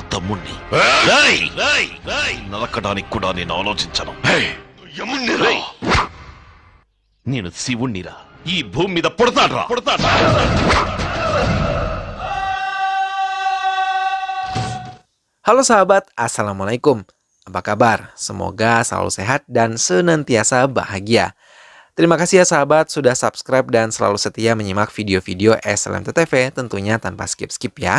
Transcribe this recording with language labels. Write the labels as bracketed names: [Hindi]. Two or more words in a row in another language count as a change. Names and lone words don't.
[Telugu] తమ్ముణ్ణి. నరకడానికి కూడా నేను ఆలోచించను. నేను శివుణ్ణిరా. ఈ భూమి మీద పుడతాడ్రా. [Indonesian] Halo sahabat, Assalamualaikum. Apa kabar? Semoga selalu sehat dan senantiasa bahagia. Terima kasih ya sahabat sudah subscribe dan selalu setia menyimak video-video SLMT-TV tentunya tanpa skip-skip ya.